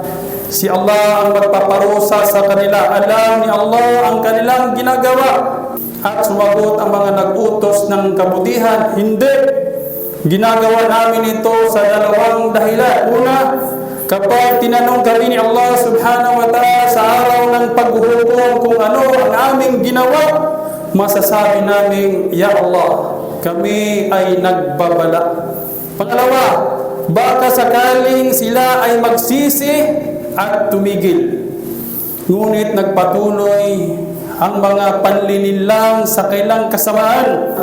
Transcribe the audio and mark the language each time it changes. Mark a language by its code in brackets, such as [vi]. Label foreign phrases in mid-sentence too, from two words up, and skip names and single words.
[tl] Si Allah ang magpaparusa sa kanila. Alam ni Allah ang kanilang ginagawa. At sumagot ang mga nag-utos ng kabutihan, hindi. Ginagawa namin ito sa dalawang dahilan. Una, kapag tinanong kami ni Allah [ar] سبحانه وتعالى [tl] sa araw ng paghuhukom kung ano ang aming ginawa, masasabi namin, Ya Allah, kami ay nagbabala. Pangalawa, baka sakaling sila ay magsisi at tumigil. Ngunit nagpatuloy ang mga panlilinlang sa kailang kasamaan.